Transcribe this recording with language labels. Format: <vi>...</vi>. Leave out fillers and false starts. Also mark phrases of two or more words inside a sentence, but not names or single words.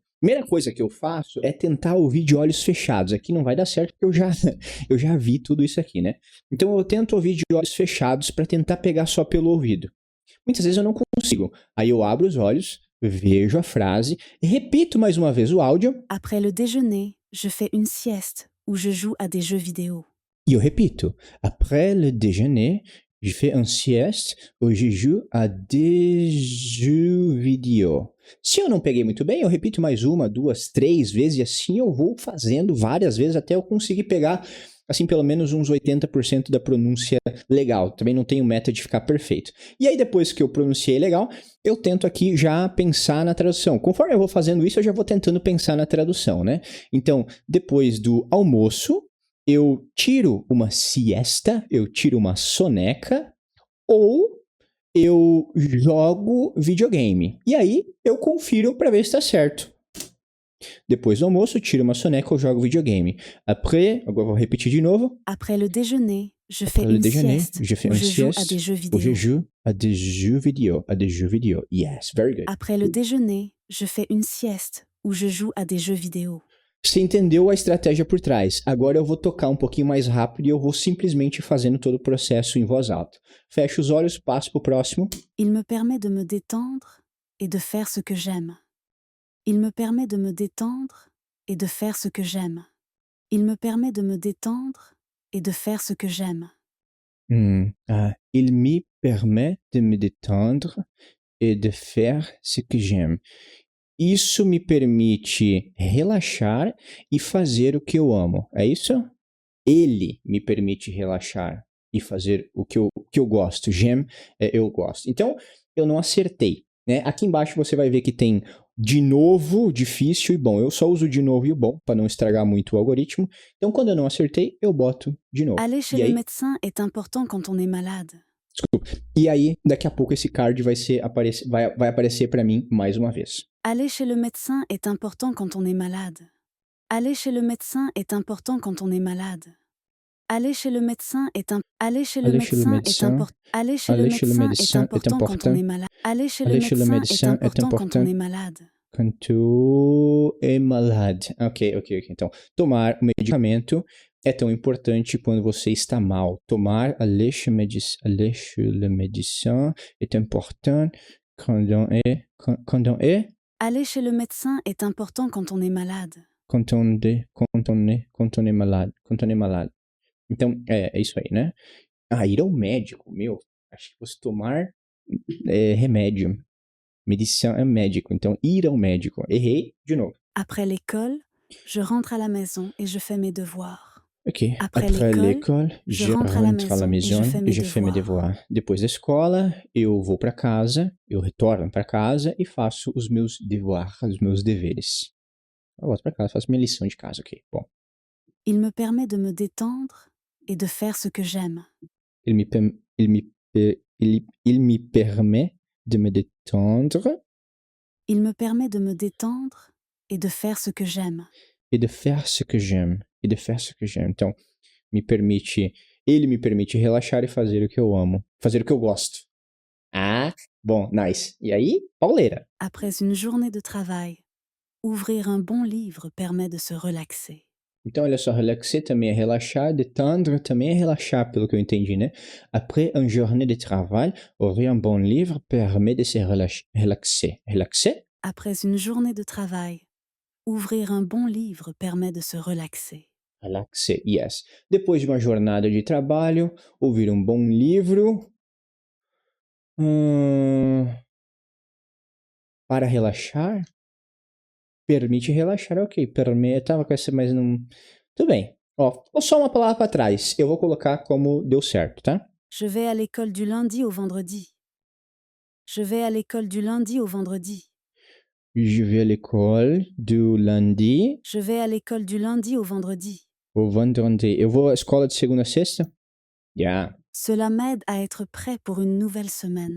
<pt>Primeira coisa que eu faço é tentar ouvir de olhos fechados. Aqui não vai dar certo porque eu já vi tudo isso aqui, né? Então eu tento ouvir de olhos fechados para tentar pegar só pelo ouvido. Muitas vezes eu não consigo. Aí eu abro os olhos, vejo a frase, repito mais uma vez o áudio.</pt> <fr>Après le déjeuner, je fais une sieste où je joue à des jeux vidéo.</fr> <pt>E eu repito.</pt> <fr>Après le déjeuner, je fais une sieste où je joue à des jeux vidéo.</fr> <pt>Se eu não peguei muito bem, eu repito mais 1, 2, 3 vezes e assim eu vou fazendo várias vezes até eu conseguir pegar, assim, pelo menos uns 80% da pronúncia legal. Também não tenho meta de ficar perfeito. E aí depois que eu pronunciei legal, eu tento aqui já pensar na tradução. Conforme eu vou fazendo isso, eu já vou tentando pensar na tradução, né? Então, depois do almoço, eu tiro uma siesta, eu tiro uma soneca, ou eu jogo videogame. E aí eu confiro para ver se tá certo. Depois do almoço, tiro uma soneca ou jogo videogame. Après, agora vou repetir de novo.</pt> <fr>Après le déjeuner, je fais une sieste où je joue à des jeux Où je vidéo. joue à des jeux vidéo. À des jeux vidéo.</fr> <en>Yes, very good.</en> <fr>Après le déjeuner, je fais une sieste où je joue à des jeux vidéo.</fr> <pt>Você entendeu a estratégia por trás. Agora eu vou tocar um pouquinho mais rápido e eu vou simplesmente fazendo todo o processo em voz alta. Fecho os olhos, passo pro próximo.</pt> <fr>Il me permet de me détendre et de faire ce que j'aime. Il me permet de me détendre et de faire ce que j'aime. Il me permet de me détendre et de faire ce que j'aime. Il me permet de me détendre et de faire ce que j'aime.</fr> <pt>Isso me permite relaxar e fazer o que eu amo. É isso? Ele me permite relaxar e fazer o que eu gosto. J'aime é eu gosto. Então, eu não acertei, né? Aqui embaixo você vai ver que tem de novo, difícil e bom. Eu só uso de novo e o bom para não estragar muito o algoritmo. Então, quando eu não acertei, eu boto de novo.</pt> <fr>Aller chez</fr> <pt>E</pt> <fr>le</fr> <pt>aí,</pt> <fr>médecin est important quand on est malade.</fr> <pt>e aí, daqui a pouco esse card vai aparecer para mim mais uma vez.</pt> <fr>Aller chez le médecin est important quand on est malade. Aller chez le médecin est important quand on est malade. Aller chez le médecin est Aller chez le Aller chez le médecin est médecin. important. Aller chez le Aller chez le médecin est médecin est important quand on important. est malade. Aller chez le Aller chez le médecin est médecin est important quand on important est malade. quand tu es malade.</fr> <pt>Ok. Então, tomar o medicamento é tão importante quando você está mal.</pt> <fr>Aller chez le médecin est important quand on est Aller chez le médecin est important quand on est malade. quand on est malade. Quand on est malade.</fr> <pt>Então, é isso aí, né? Ir ao médico, meu, acho que fosse tomar remédio. Médecin é médico, então ir ao médico. Errei de novo.</pt> <fr>Après l'école, je rentre à la maison et je fais mes devoirs.</fr> <pt>Ok.</pt> <fr>Après l'école, je rentre à la maison et e je fais mes devoirs.</fr> <pt>Depois da escola, eu vou para casa, eu retorno para casa e faço os meus devoirs, os meus deveres. Eu volto para casa, faço minha lição de casa, ok. Bom.</pt> <fr>Il me permet de me détendre et de faire ce que j'aime. Il me permet de me détendre. Il me permet de me détendre et de faire ce que j'aime. E de faire ce que j'aime. E de faire ce que j'aime.</fr> <pt>Então, ele me permite relaxar e fazer o que eu amo. Fazer o que eu gosto. Ah, bom, nice. E aí, pauleira.</pt> <fr>Après une journée de travail, ouvrir un bon livre permet de se relaxer.</fr> <pt>Então, olha só, relaxer também é relaxar, détendre também é relaxar, pelo que eu entendi, né?</pt> <fr>Après une journée de travail, ouvrir un bon livre permet de se relaxer. Relaxer? Après une journée de travail, ouvrir un bon livre permet de se relaxer. Relaxer, yes.</fr> <pt>Depois de uma jornada de trabalho, ouvir um bom livro. Para relaxar? Permite relaxar, ok. Permite, tava com essa, mas não... Tudo bem. Ó, só uma palavra para trás. Eu vou colocar como deu certo, tá?</pt> <fr>Je vais à l'école du lundi au vendredi. Je vais à l'école du lundi au vendredi. Je vais à l'école du lundi Je vais à l'école du lundi au vendredi. au vendredi.</fr> <pt>Eu vou à escola de segunda a sexta?</pt> <en>Yeah.</en> <fr>Cela m'aide à être prêt pour une nouvelle semaine.</fr>